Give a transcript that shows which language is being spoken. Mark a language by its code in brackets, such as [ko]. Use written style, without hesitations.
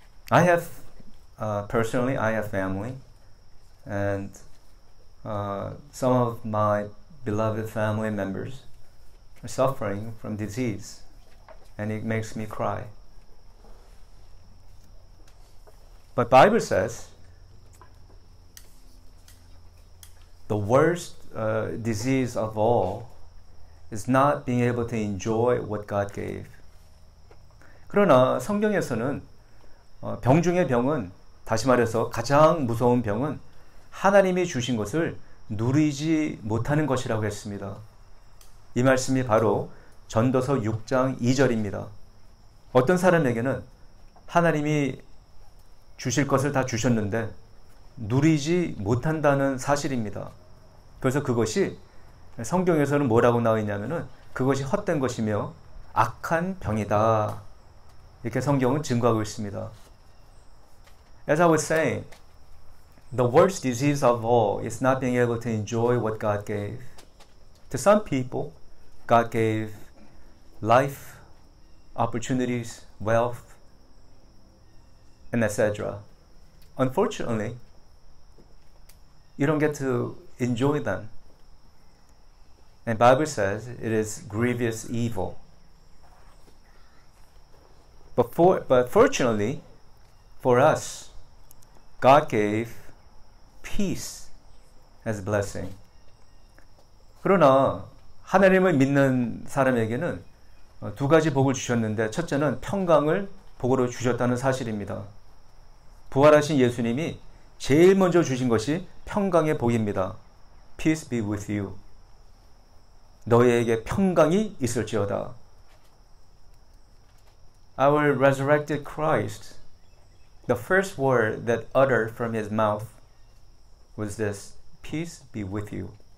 [en] I have personally, I have family, and some of my beloved family members are suffering from disease, and it makes me cry. But Bible says the worst disease of all is not being able to enjoy what God gave. [ko] 그러나 성경에서는 병 중의 병은, 다시 말해서 가장 무서운 병은 하나님이 주신 것을 누리지 못하는 것이라고 했습니다. 이 말씀이 바로 전도서 6장 2절입니다. 어떤 사람에게는 하나님이 주실 것을 다 주셨는데 누리지 못한다는 사실입니다. 그래서 그것이 성경에서는 뭐라고 나와 있냐면은 그것이 헛된 것이며 악한 병이다. 이렇게 성경은 증거하고 있습니다. [en] As I was saying, the worst disease of all is not being able to enjoy what God gave. To some people, God gave life, opportunities, wealth, and etc. Unfortunately, you don't get to enjoy them. And the Bible says it is grievous evil. But fortunately for us, God gave peace as a blessing. [ko] 그러나 하나님을 믿는 사람에게는 두 가지 복을 주셨는데 첫째는 평강을 복으로 주셨다는 사실입니다. 부활하신 예수님이 제일 먼저 주신 것이 평강의 복입니다. [en] Peace be with you. [ko] 너희에게 평강이 있을지어다. [en] Our resurrected Christ, the first word that uttered from his mouth was this, peace be with you.